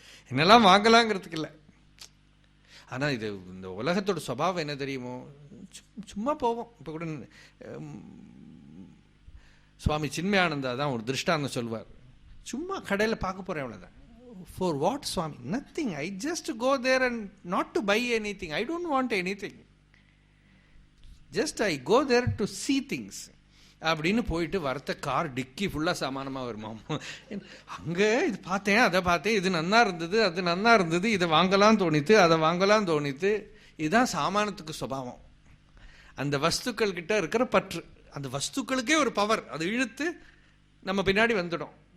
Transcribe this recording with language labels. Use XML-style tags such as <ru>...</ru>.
<ta>என்னெல்லாம் வாங்கலாங்கிறதுக்கு இல்லை. ஆனால் இது இந்த உலகத்தோட சுபாவம் என்ன தெரியுமோ, சும்மா போவோம். இப்போ கூட சுவாமி சின்மயானந்தா தான் ஒரு திருஷ்டாந்தம் சொல்வார். சும்மா கடையில் பார்க்க போகிறேன், அவ்வளோதான்.</ta> <en>For what, Swami? Nothing. I just go there and not to buy anything. I don't want anything. Just I go there to see things.</en> <ta>அப்படின்னு போயிட்டு வரத்த கார் டிக்கி ஃபுல்லாக சாமானமாக வருமாம். அங்கே இது பார்த்தேன், அதை பார்த்தேன், இது நன்னா இருந்தது, அது நன்னா இருந்தது, இதை வாங்கலாம் தோணித்து, அதை வாங்கலாம் தோணித்து. இதுதான் சாமானத்துக்கு சுபாவம். அந்த வஸ்துக்கள் கிட்ட இருக்கிற பற்று. அந்த வஸ்துக்களுக்கே ஒரு பவர், அது இழுத்து நம்ம பின்னாடி வந்துடும்.</ta>